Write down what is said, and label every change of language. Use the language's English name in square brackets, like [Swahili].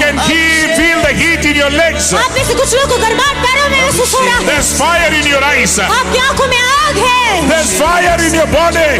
[English] can feel the heat in your legs. [Hindi] आप में से कुछ लोगों को गर्माहट पैरों में महसूस हो रहा है। [English] There's fire in your eyes. [Hindi] आपकी आंखों में आग है। [English] There's fire in your body.